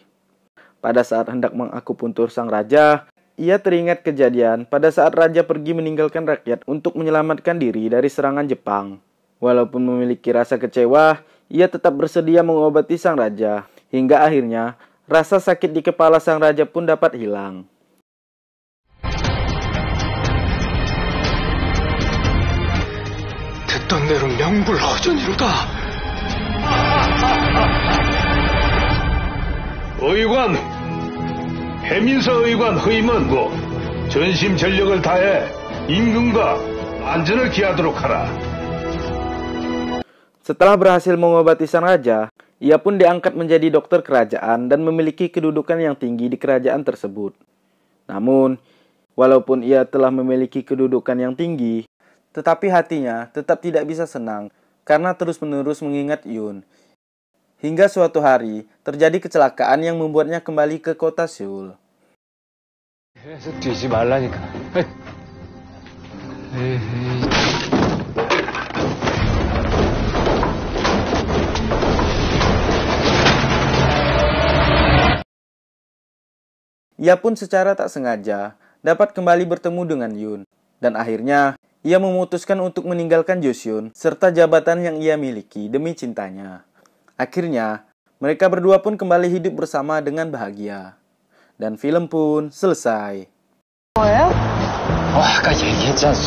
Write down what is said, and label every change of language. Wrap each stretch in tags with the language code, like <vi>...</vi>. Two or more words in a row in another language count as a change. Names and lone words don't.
<id>Pada saat hendak mengakupuntur sang raja, ia teringat kejadian pada saat raja pergi meninggalkan rakyat untuk menyelamatkan diri dari serangan Jepang. Walaupun memiliki rasa kecewa, ia tetap bersedia mengobati sang raja. Hingga akhirnya, rasa sakit di kepala sang raja pun dapat hilang.</id> <ko>듣던 대로 명불허전이로다. 의관! 해민서 의관 허임원고 전심 전력을 다해 임금과 안전을 기하도록 하라.</ko> <id>Setelah berhasil mengobati sang raja, ia pun diangkat menjadi dokter kerajaan dan memiliki kedudukan yang tinggi di kerajaan tersebut. Namun, walaupun ia telah memiliki kedudukan yang tinggi, tetapi hatinya tetap tidak bisa senang karena terus-menerus mengingat Yoon. Hingga suatu hari, terjadi kecelakaan yang membuatnya kembali ke kota Seoul.</id> <ko>계속 뛰지 말라니까.</ko> <id>Ia pun secara tak sengaja dapat kembali bertemu dengan Yoon. Dan akhirnya, ia memutuskan untuk meninggalkan Joseon serta jabatan yang ia miliki demi cintanya. Akhirnya, mereka berdua pun kembali hidup bersama dengan bahagia. Dan film pun selesai.</id> <ko>뭐예요? 아까 얘기했지 않소.</ko>